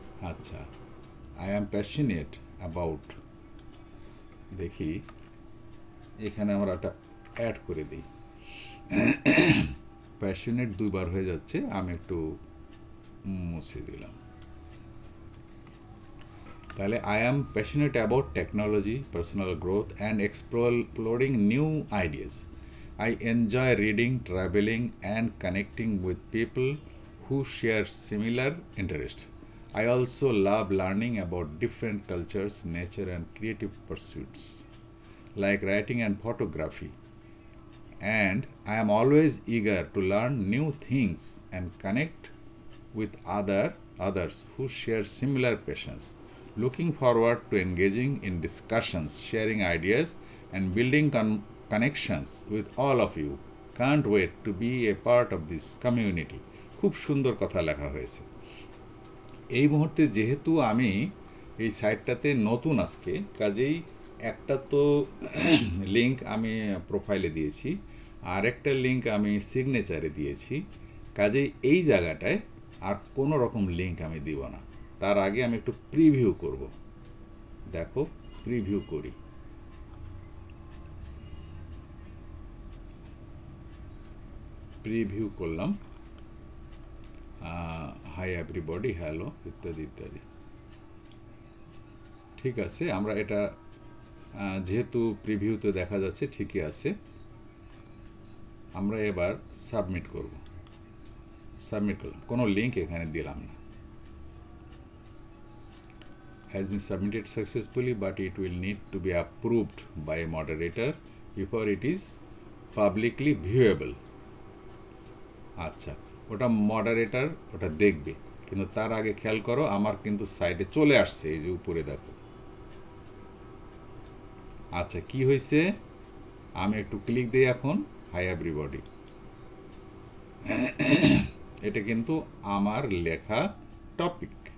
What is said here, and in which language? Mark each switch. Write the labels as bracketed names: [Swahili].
[Bangla] আচ্ছা, I am passionate about, দেখি এখানে আমরা একটা অ্যাড করে দিই। প্যাশনেট দুইবার হয়ে যাচ্ছে, আমি একটু মুছে দিলাম। [English] তাহলে I am passionate about technology, personal growth and exploring new ideas. I enjoy reading, traveling, and connecting with people who share similar interests. I also love learning about different cultures, nature, and creative pursuits like writing and photography. And I am always eager to learn new things and connect with others who share similar passions. Looking forward to engaging in discussions, sharing ideas, and building connections with all of you. Can't wait to be a part of this community. [Bangla] খুব সুন্দর কথা লেখা হয়েছে। এই মুহূর্তে যেহেতু আমি এই সাইটটাতে নতুন আজকে, কাজেই একটা তো লিঙ্ক আমি প্রোফাইলে দিয়েছি, আর একটা লিঙ্ক আমি সিগনেচারে দিয়েছি, কাজেই এই জায়গাটায় আর কোনো রকম লিঙ্ক আমি দিব না। তার আগে আমি একটু প্রিভিউ করব। দেখো প্রিভিউ করি। প্রিভিউ করলাম, [English] hi everybody, hello [Bangla] ইত্যাদি ইত্যাদি। ঠিক আছে, আমরা এটা যেহেতু প্রিভিউতে দেখা যাচ্ছে ঠিকই আছে, আমরা এবার সাবমিট করব। সাবমিট করলাম, কোনো লিঙ্ক এখানে দিলাম না। [English] has been submitted successfully, but it will need to be approved by a moderator before it is publicly viewable. [Bangla] আচ্ছা, ওটা মডারেটর ওটা দেখবে, কিন্তু তার আগে খেয়াল করো আমার কিন্তু সাইডে চলে আসছে, এই যে উপরে দেখো। আচ্ছা, কি হয়েছে, আমি একটু ক্লিক দিই এখন, [English] hi everybody, [Bangla] এটা কিন্তু আমার লেখা টপিক।